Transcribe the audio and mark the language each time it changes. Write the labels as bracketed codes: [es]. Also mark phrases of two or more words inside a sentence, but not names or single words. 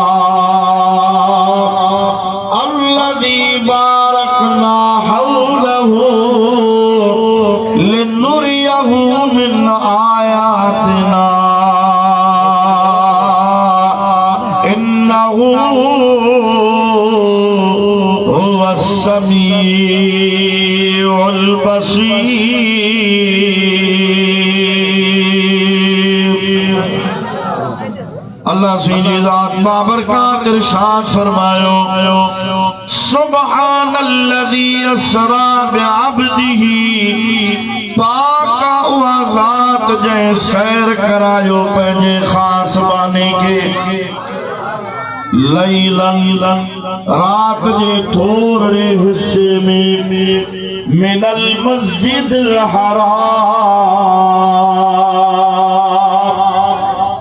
[ar] الذي باركنا حوله لنريه من آياتنا إنه هو السميع البصير. [sd] अल्लाह से ज़ात बाबरकत इरशाद फरमायो [ar] سبحان الذي أسرى بعبده. [sd] पाक उहा ज़ात जंहिं सैर करायो पंहिंजे ख़ास बाने खे लैलन रात जे थोरे हिस्से में [ar] من المسجد الحرام.